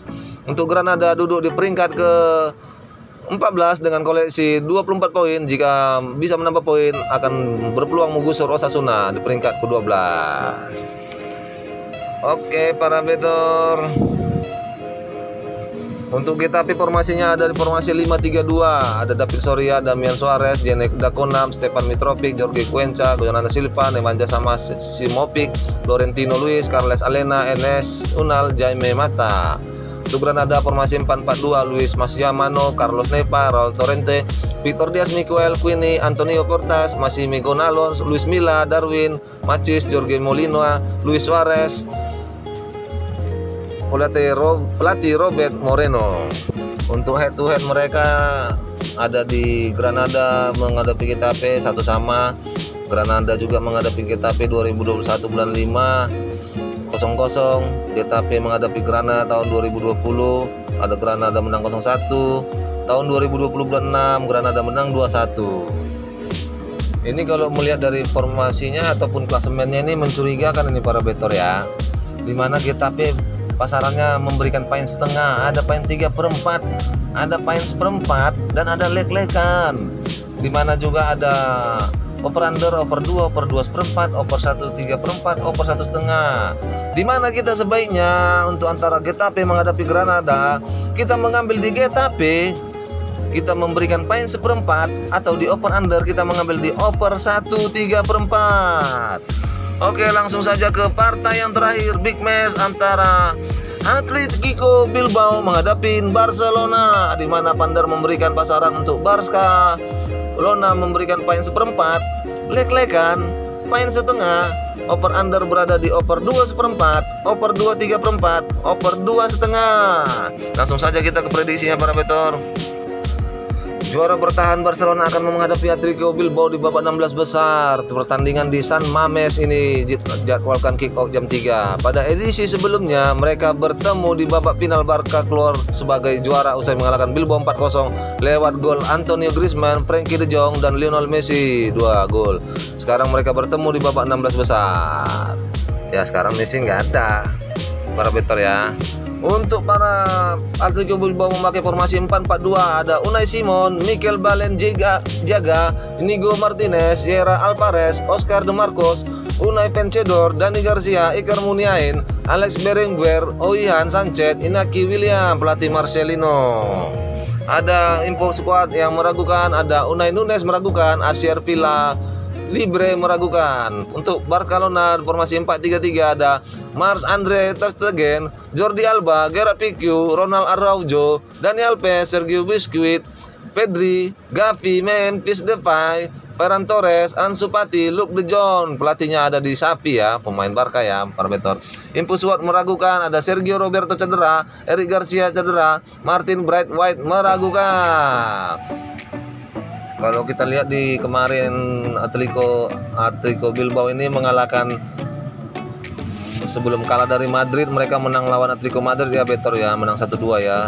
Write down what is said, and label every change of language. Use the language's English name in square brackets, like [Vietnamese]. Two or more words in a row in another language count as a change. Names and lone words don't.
[Indonesian] Untuk Granada duduk di peringkat ke 14 dengan koleksi 24 poin. Jika bisa menambah poin akan berpeluang menggusur Osasuna di peringkat ke-12. Oke para better, untuk Getafe formasinya ada di formasi 5-3-2. Ada David Soria, Damian Suarez, Jenek Dakonam, Stefan Mitrovic, Jorge Cuenca, Jonathan Silva, Nemanja Simovic, Florentino Luis, Carles Alena, Enes Unal, Jaime Mata. Untuk Granada formasi 4-4-2, Luis Massimano, Carlos Nepa, Raul Torrente, Victor Diaz, Miguel Quini, Antonio Cortas, Massimi Gonalons, Luis Milla, Darwin Machis, Jorge Molina, Luis Suarez, pelatih Robert Moreno. Untuk [English] head to head [Indonesian] mereka ada di Granada menghadapi Getafe 1-1. Granada juga menghadapi Getafe 2021 bulan 5 0-0. Getafe menghadapi Granada tahun 2020, ada Granada menang 0-1. Tahun 2020 bulan 6 Granada menang 2-1. Ini kalau melihat dari formasinya ataupun klasemennya ini mencurigakan ini para better ya. Dimana Getafe pasarannya memberikan poin setengah, ada poin 3/4, ada poin 1/4, dan ada lek-lekan. Dimana juga ada [English] over under, [Indonesian] over 2, over 2 1/4, over 1 3/4, over 1/2. Dimana kita sebaiknya untuk antara Getafe menghadapi Granada, kita mengambil di Getafe, kita memberikan poin 1/4, atau di [English] over under [Indonesian] kita mengambil di over 1 3/4. Oke, langsung saja ke partai yang terakhir, [English] big match [Indonesian] antara Atletico Bilbao menghadapi Barcelona, di mana Pandar memberikan pasaran untuk Barcelona memberikan poin 1/4, lek-lekan poin setengah, [English] over under [Indonesian] berada di over 2 1/4, over 2 3/4, over 2 setengah. Langsung saja kita ke prediksinya para better. Juara bertahan Barcelona akan menghadapi Atletico Bilbao di babak 16 besar. Pertandingan di San Mames ini dijadwalkan [English] kick off [Indonesian] jam 3. Pada edisi sebelumnya mereka bertemu di babak final. Barca keluar sebagai juara usai mengalahkan Bilbao 4-0 lewat gol Antonio Griezmann, Frenkie de Jong, dan Lionel Messi 2 gol. Sekarang mereka bertemu di babak 16 besar. Ya, sekarang Messi nggak ada para better ya. Untuk para Atletico Bilbao memakai formasi 4-4-2, ada Unai Simon, Mikel Balenjaga, Inigo Martinez, Yera Alvarez, Oscar De Marcos, Unai Vencedor, Dani Garcia, Iker Muniain, Alex Berenguer, Oihan Sanchez, Inaki William, pelatih Marcelino. Ada info squad yang meragukan, ada Unai Nunes meragukan, Asier Villa Libre meragukan. Untuk Barcelona formasi 4-3-3 ada Marc-André ter Stegen, Jordi Alba, Gerard Pique, Ronald Araujo, Dani Alves, Sergio Busquets, Pedri, Gavi, Memphis Depay, Ferran Torres, Ansu Fati, Luke De Jong. Pelatihnya ada di Sapi ya, pemain Barca ya, para betor. Impus Watt meragukan, ada Sergio Roberto cedera, Eric Garcia cedera, Martin Braithwaite meragukan. Kalau kita lihat di kemarin Atletico Bilbao ini mengalahkan, sebelum kalah dari Madrid, mereka menang lawan Atletico Madrid ya betor ya, menang 1-2 ya.